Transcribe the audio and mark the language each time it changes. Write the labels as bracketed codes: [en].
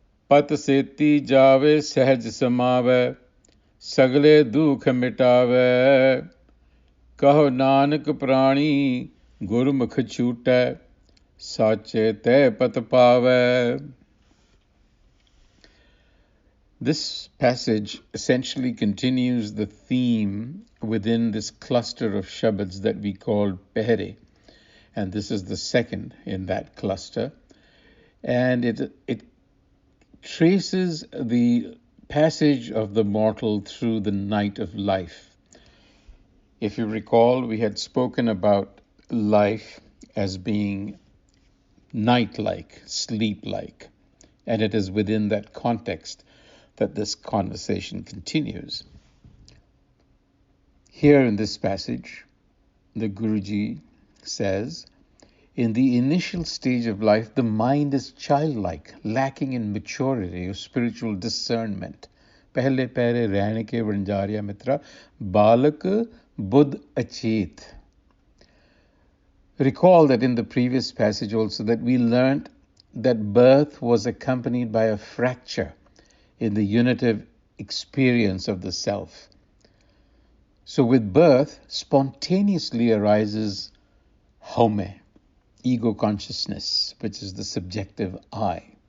[pa] ਪਤ ਸੇਤੀ ਜਾਵੇ ਸਹਿਜ ਸਮਾਵੈ ਸਗਲੇ ਦੁਖ ਮਿਟਾਵੈ ਕਹੋ ਨਾਨਕ ਪ੍ਰਾਣੀ ਗੁਰਮੁਖ ਛੂਟੈ ਸਾਚੇ ਤੈ ਪਤ ਪਾਵੈ। [en] This passage essentially continues the theme within this cluster of shabads that we call Pehre, and this is the second in that cluster, and it traces the passage of the mortal through the night of life. If you recall, we had spoken about life as being night-like, sleep-like, and it is within that context that this conversation continues. Here in this passage, the Guruji says, in the initial stage of life, the mind is childlike, lacking in maturity or spiritual discernment. [pa] Pehle Pehre ਰਹਿਣ ਕੇ ਵਣਜਾਰਿਆ ਮਿੱਤਰਾ ਬਾਲਕ ਬੁੱਧ ਅਚੇਤ. [en] Recall that in the previous passage also that we learnt that birth was accompanied by a fracture in the unitive experience of the self. So with birth, spontaneously arises home, ego consciousness, which is the subjective I.